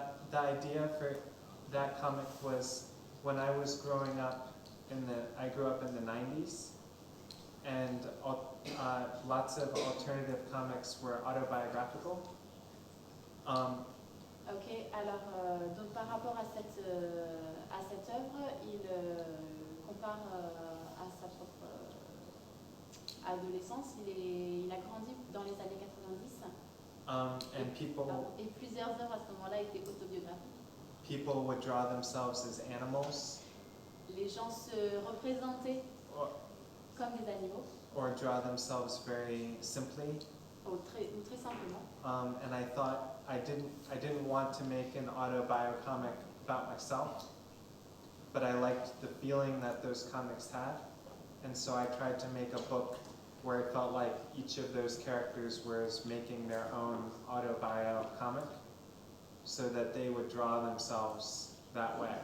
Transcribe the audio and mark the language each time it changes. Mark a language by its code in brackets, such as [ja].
[en] The idea for that comic was when I was growing up I grew up in the 90s, and lots of alternative comics were autobiographical. [fr] Ok, alors donc par rapport à cette œuvre, il compare à sa propre adolescence. Il a grandi dans les années 90. [en] And [fr] Et plusieurs œuvres à ce moment-là étaient autobiographiques. [en] people would draw themselves as animals, [fr] Les gens se représentaient comme des animaux, [en] or draw themselves very simply. [fr] ou très simplement. [en] And I thought I didn't want to make an autobiocomic about myself, but I liked the feeling that those comics had, and so I tried to make a book where it felt like each of those characters was making their own autobiocomic, so that they would draw themselves that way.